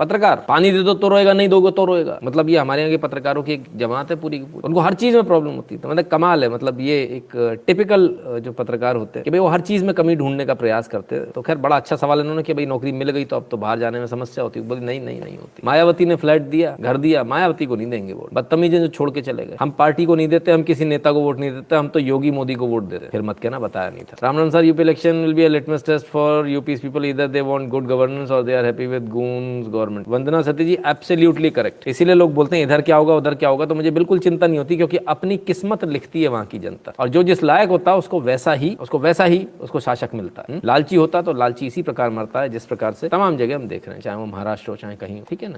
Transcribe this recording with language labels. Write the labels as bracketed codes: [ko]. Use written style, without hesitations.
[hi] पत्रकार पानी दे दो तो रोएगा, नहीं दोगे तो रोएगा। मतलब ये हमारे यहाँ के पत्रकारों की एक जमात है पूरी की पूरी, उनको हर चीज में प्रॉब्लम होती है। तो मतलब कमाल है, मतलब ये एक टिपिकल जो पत्रकार होते हैं कि भाई वो हर चीज में कमी ढूंढने का प्रयास करते हैं। तो खैर बड़ा अच्छा सवाल इन्होंने कि भाई नौकरी मिल गई तो अब तो बाहर जाने में समस्या होती है। बोली नहीं नहीं नहीं होती। मायावती ने फ्लैट दिया, घर दिया, मायावती को नहीं देंगे वोट। बदतमीज जो छोड़ के चले गए। हम पार्टी को नहीं देते, हम किसी नेता को वोट नहीं देते, हम तो योगी मोदी को वोट देते। फिर मत कहना बताया नहीं था। [en] Ramanand sir, UP election will be a litmus test for UP's people, either they want good governance or they are happy with goons government। [hi] Vandana Sati ji absolutely correct. इसीलिए लोग बोलते हैं इधर क्या होगा उधर क्या होगा, तो मुझे बिल्कुल चिंता नहीं होती, क्योंकि अपनी किस्मत लिखती है वहां की जनता, और जो जिस लायक होता है उसको वैसा ही उसको शासक मिलता है। लालची होता तो लालची इसी प्रकार मरता है जिस प्रकार से तमाम जगह हम देख रहे हैं, चाहे वो महाराष्ट्र हो चाहे कहीं हो, ठीक है ना।